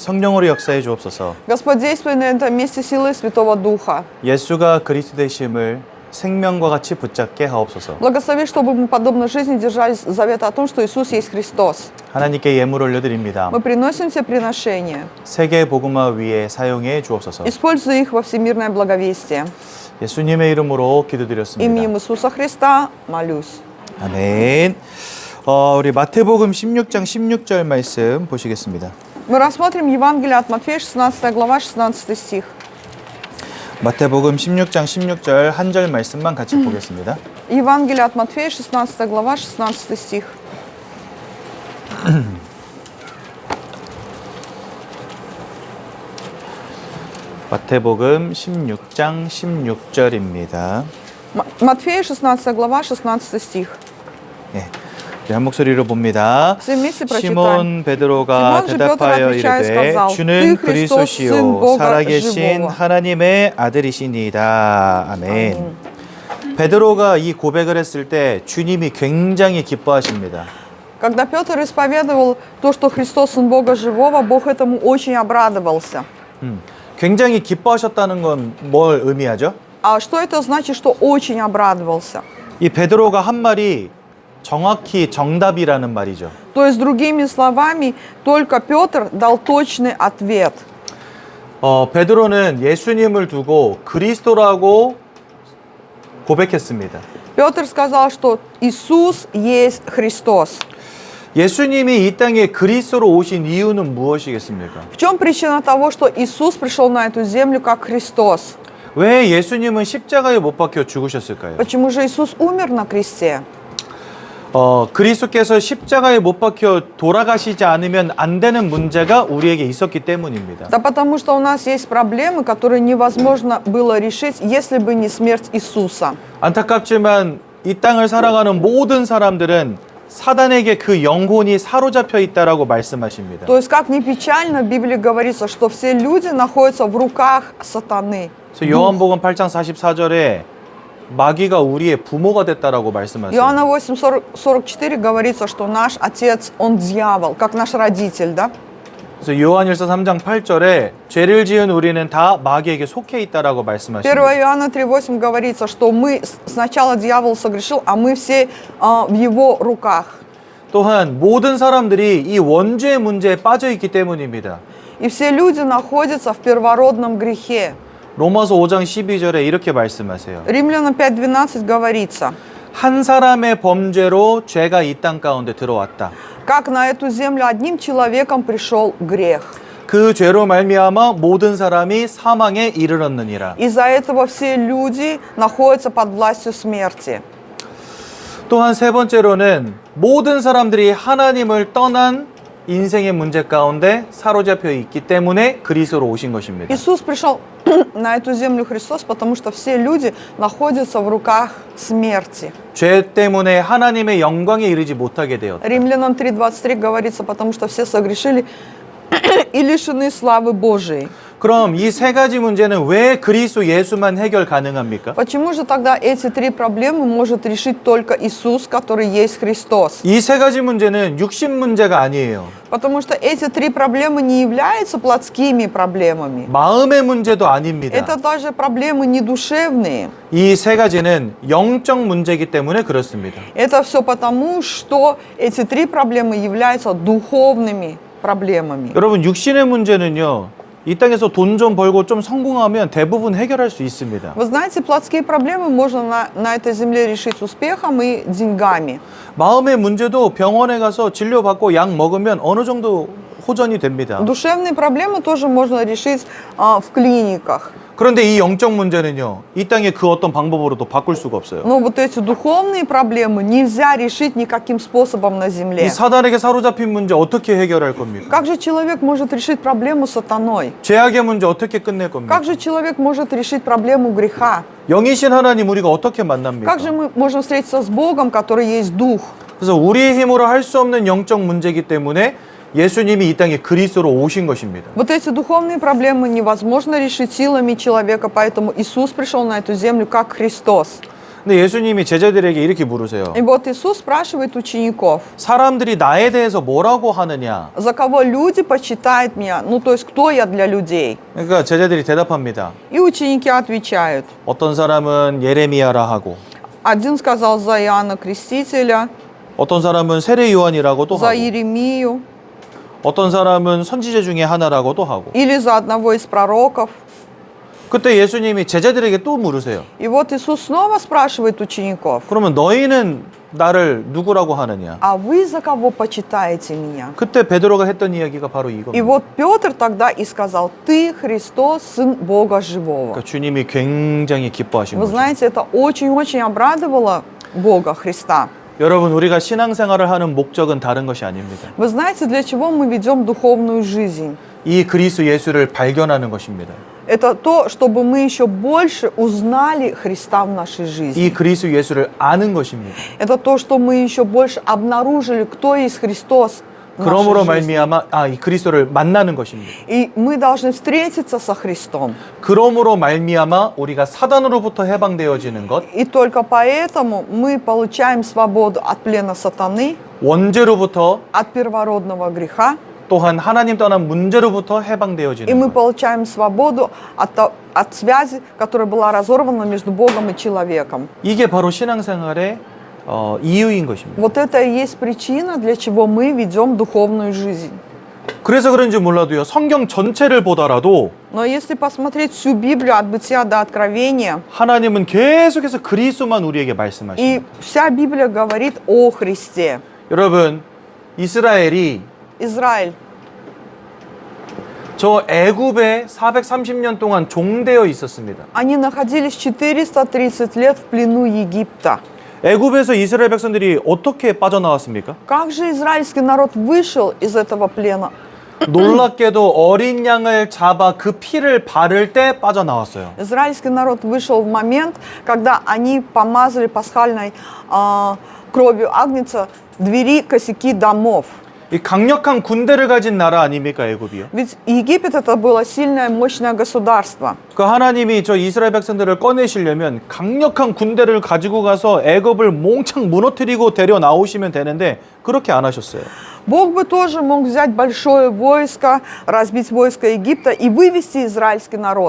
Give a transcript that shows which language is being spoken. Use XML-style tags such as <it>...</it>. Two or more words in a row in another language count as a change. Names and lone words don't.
<ko>성령으로 역사해 주옵소서.</ko> <ru>Господь, действуй на этом месте силой Святого Духа.</ru> <ko>예수가 그리스도 되심을 생명과 같이 붙잡게 하옵소서.</ko> <ru>Благослови, чтобы мы, подобно жизни, держались завета о том, что Иисус есть Христос.</ru> <ko>하나님께 예물 올려드립니다.</ko> <ru>Мы приносим все приношения.</ru> <ko>세계 복음화 위에 사용해 주옵소서.</ko> <ru>Используй их во всемирное благовестие.</ru> <ko>예수님의 이름으로 기도드렸습니다.</ko> <ru>Именем Иисуса Христа молюсь.</ru> <ko>아멘. 우리 마태복음 16장 16절 말씀 보시겠습니다.</ko> <ru>Мы рассмотрим Евангелие от Матфея, 16 глава, 16 стих.</ru> <ko>마태복음 16장 16절 한 절 말씀만 같이 보겠습니다.</ko> <ru>Евангелие от Матфея, 16 глава, 16 стих.</ru> <ko>마태복음 16장 16절입니다.</ko> <ru>Матфея, 16 глава, 16 стих.</ru> <ko>네, 우리 한 목소리로 봅니다.</ko> <ru>Все вместе прочитаем.</ru> <ko>시몬 베드로가 시몬 대답하여 베드로가 이르되</ko> <ru>сказал,</ru> <ko>주는</ko> <ru>" ты Христос, сын</ru> <ko>그리스도시요</ko> <ru>Бога</ru> <ko>살아계신</ko> <ru>живого."</ru> <ko>하나님의 아들이시니이다. 아멘. 베드로가 이 고백을 했을 때 주님이 굉장히 기뻐하십니다.</ko> <ru>Когда Петр исповедовал то, что Христос Сын Бога Живого, Бог этому очень обрадовался.</ru> <ko>굉장히 기뻐하셨다는 건 뭘 의미하죠?</ko> <ru>А что это значит, что очень обрадовался?</ru> <ko>이 베드로가 한 말이 정확히 정답이라는 말이죠.</ko> <ru>То есть, другими словами, только Петр дал точный ответ.</ru> <ko>베드로는 예수님을 두고 그리스도라고 고백했습니다.</ko> <ru>Петр сказал, что Иисус есть Христос.</ru> <ko>예수님이 이 땅에 그리스도로 오신 이유는 무엇이겠습니까?</ko> <ru>В чем причина того, что Иисус пришел на эту землю как Христос?</ru> <ko>왜 예수님은 십자가에 못 박혀 죽으셨을까요?</ko> <ru>Почему же Иисус умер на кресте?</ru> <ko>그리스도께서 십자가에 못 박혀 돌아가시지 않으면 안 되는 문제가 우리에게 있었기 때문입니다.</ko> <ru>Да потому что у нас есть проблемы, которые невозможно было решить, если бы не смерть Иисуса.</ru> <ko>안타깝지만 이 땅을 살아가는 모든 사람들은 사단에게 그 영혼이 사로잡혀 있다라고 말씀하십니다.</ko> <ru>То есть, как ни печально, в Библии говорится, что все люди находятся в руках сатаны.</ru> <ko>그래서 요한복음 8장 44절에 마귀가 우리의 부모가 됐다라고 말씀하세요.</ko> <ru>Иоанна 8:44 говорится, что наш отец, он дьявол, как наш родитель, да?</ru> <ko>그래서 요한일서 3장 8절에 죄를 지은 우리는 다 마귀에게 속해 있다라고 1 말씀하십니다.</ko> <ru>Иоанна 3:8 говорится, что мы сначала дьявол согрешил, а мы все в его руках.</ru> <ko>또한 모든 사람들이 이 원죄의 문제에 빠져 있기 때문입니다.</ko> <ru>И все люди находятся в первородном грехе.</ru> <ko>로마서 5장 12절에 이렇게 말씀하세요.</ko> <ru>Римлянам 5:12 говорится,</ru> <ko>한 사람의 범죄로 죄가 이 땅 가운데 들어왔다.</ko> <ru>как на эту землю одним человеком пришел грех.</ru> <ko>그 죄로 말미암아 모든 사람이 사망에 이르렀느니라.</ko> <ru>Из-за этого все люди находятся под властью смерти.</ru> <ko>또한 세 번째로는 모든 사람들이 하나님을 떠난 인생의 문제 가운데 사로잡혀 있기 때문에 그리스도로 오신 것입니다.</ko> <ru>Иисус пришел на эту землю Христос, потому что все люди находятся в руках смерти.</ru> <ko>죄 때문에 하나님의 영광에 이르지 못하게 되었다.</ko> <ru>Римлянам 3:23 говорится, потому что все согрешили и лишены славы Божией.</ru> <ko>그럼 이 세 가지 문제는 왜 그리스도 예수만 해결 가능합니까?</ko> <ru>Почему же тогда эти три проблемы может решить только Иисус, который есть Христос?</ru> <ko>이 세 가지 문제는 육신 문제가 아니에요.</ko> <ru>Потому что эти три проблемы не являются плотскими проблемами.</ru> <ko>마음의 문제도 아닙니다.</ko> <ru>Это даже проблемы не душевные.</ru> <ko>이 세 가지는 영적 문제이기 때문에 그렇습니다.</ko> <ru>Это все потому, что эти три проблемы являются духовными проблемами.</ru> <ko>여러분, 육신의 문제는요, 이 땅에서 돈 좀 벌고 좀 성공하면 대부분 해결할 수 있습니다.</ko> <ru>Вы знаете, плотские проблемы можно на этой земле решить успехом и деньгами.</ru> <ko>마음의 문제도 병원에 가서 진료받고 약 먹으면 어느 정도 호전이 됩니다.</ko> <ru>Душевные проблемы тоже можно решить в клиниках.</ru> <ko>그런데 이 영적 문제는요, 이 땅에 그 어떤 방법으로도 바꿀 수가 없어요.</ko> <ru>Но вот эти духовные проблемы нельзя решить никаким способом на</ru> <ko>이</ko> <ru>земле.</ru> <ko>사단에게 사로잡힌 문제 어떻게 해결할 겁니까?</ko> <ru>Как же человек может решить проблему с сатаной?</ru> <ko>죄악의 문제 어떻게 끝낼 겁니까?</ko> <ru>Как же человек может решить проблему греха?</ru> <ko>영이신 하나님 우리가 어떻게 만납니까?</ko> <ru>Как же мы можем встретиться с Богом, который есть Дух?</ru> <ko>그래서 우리의 힘으로 할 수 없는 영적 문제이기 때문에 예수님이 이 땅에 그리스도로 오신 것입니다.</ko> <ru>Вот эти духовные проблемы невозможно решить силами человека, поэтому Иисус пришел на эту землю как Христос.</ru> <ko>근데 예수님이 제자들에게 이렇게 물으세요.</ko> <ru>И вот Иисус спрашивает учеников,</ru> <ko>사람들이 나에 대해서 뭐라고 하느냐?</ko> <ru>за кого люди почитают меня, ну то есть кто я для людей.</ru> <ko>그러니까 제자들이 대답합니다.</ko> <ru>И ученики отвечают.</ru> <ko>어떤 사람은 예레미야라 하고,</ko> <ru>Один сказал за Иоанна Крестителя,</ru> <ko>어떤 사람은 세례 요한이라고도</ko> <ru>за</ru> <ko>하고,</ko> <ru>Иеремию</ru> <ko>어떤 사람은 선지자 중에 하나라고도 하고.</ko> <ru>или за одного из пророков.</ru> <ko>그때 예수님이 제자들에게 또 물으세요.</ko> <ru>И вот Иисус снова спрашивает учеников,</ru> <ko>그러면 너희는 나를 누구라고 하느냐?</ko> <ru>а вы за кого почитаете меня?</ru> <ko>그때 베드로가 했던 이야기가 바로</ko> <ru>И</ru> <ko>이겁니다.</ko> <ru>вот Петр тогда и сказал, ты Христос, Сын Бога Живого.</ru> <ko>그러니까 주님이 굉장히 기뻐하신</ko> <ru>Вы</ru> <ko>거죠.</ko> <ru>знаете, это очень-очень обрадовало Бога, Христа.</ru> <ko>여러분, 우리가 신앙생활을 하는 목적은 다른 것이 아닙니다.</ko> <ru>Вы знаете, для чего мы ведем духовную жизнь?</ru> <ko>이 그리스도 예수를 발견하는 것입니다.</ko> <ru>Это то, чтобы мы еще больше узнали Христа в нашей жизни.</ru> <ko>이 그리스도 예수를 아는 것입니다.</ko> <ru>Это то, что мы еще больше обнаружили, кто есть Христос в</ru> <ko>그러므로</ko> <ru>нашей жизни.</ru> <ko>말미암아 이 그리스도를 만나는 것입니다.</ko> <ru>И мы должны встретиться со Христом.</ru> <ko>그러므로 말미암아 우리가 사단으로부터 해방되어지는 것,</ko> <ru>И только поэтому мы получаем свободу от плена сатаны,</ru> <ko>원죄로부터</ko> <ru>от первородного греха,</ru> <ko>또한 하나님 떠난 문제로부터</ko> <ru>и</ru> <ko>해방되어지는</ko> <ru>мы</ru> <ko>것.</ko> <ru>получаем свободу от связи, которая была разорвана между Богом и человеком.</ru> <ko>이게 바로 신앙생활의 이유인 것입니다.</ko> <ru>Вот это и есть причина, для чего мы ведем духовную жизнь.</ru> <ko>그래서 그런지 몰라도요, 성경 전체를 보더라도</ko> <ru>Но если посмотреть всю Библию от Бытия до Откровения,</ru> <ko>하나님은 계속해서 그리스도만 우리에게</ko> <ru>и</ru> <ko>말씀하십니다.</ko> <ru>вся Библия говорит о Христе.</ru> <ko>여러분, 이스라엘이</ko> <ru>Израиль,</ru> <ko>저 애굽에 430년 동안 종되어 있었습니다.</ko> <ru>они находились 430 лет в плену Египта.</ru> <ko>애굽에서 이스라엘 백성들이 어떻게 빠져나왔습니까?</ko> <ru>Как же израильский народ вышел из этого плена?</ru> <ko>놀랍게도 어린 양을 잡아 그 피를 바를 때 빠져나왔어요.</ko> <ru>Израильский народ вышел в момент, когда они помазали пасхальной кровью агнца двери, косяки домов.</ru> <ko>이 강력한 군대를 가진 나라 아닙니까, 애굽이요?</ko> <ru>Ведь Египет это было сильное, мощное государство.</ru> <ko>그 하나님이 저 이스라엘 백성들을 꺼내시려면 강력한 군대를 가지고 가서 애굽을 몽창 무너뜨리고 데려 나오시면 되는데 그렇게 안 하셨어요.</ko> <ru>Бог бы тоже мог взять большое войско, разбить войско Египта и вывести израильский народ.</ru>